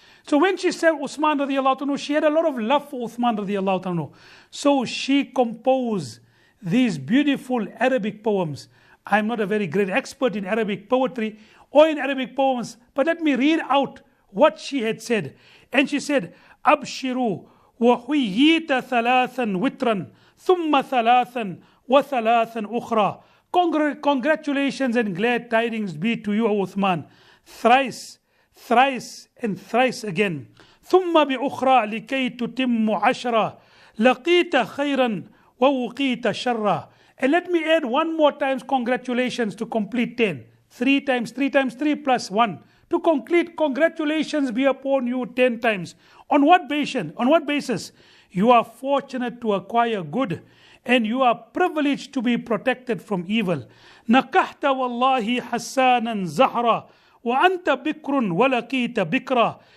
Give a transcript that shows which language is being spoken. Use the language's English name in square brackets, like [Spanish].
[English] So when she said Uthman radiallahu anhu, she had a lot of love for Uthman radiallahu anhu. So she composed these beautiful Arabic poems. I'm not a very great expert in Arabic poetry or in Arabic poems, but let me read out what she had said. And she said, [Arabic] أبشروا وحييت ثلاثا وترا ثم ثلاثا وثلاثا أخرى. [English] Congratulations and glad tidings be to you, O Uthman. Thrice, and thrice again. [Arabic] ثم بأخرى لكي تتم عشرة لقيت خيرا ووقيت شرا. [English] And let me add one more times congratulations to complete 10. 3 times 3 plus 1. To complete, congratulations be upon you 10 times. On what basis? You are fortunate to acquire good, and you are privileged to be protected from evil. [Arabic] نكحت والله حسانا زهرا وأنت بكر ولقيت بكرا.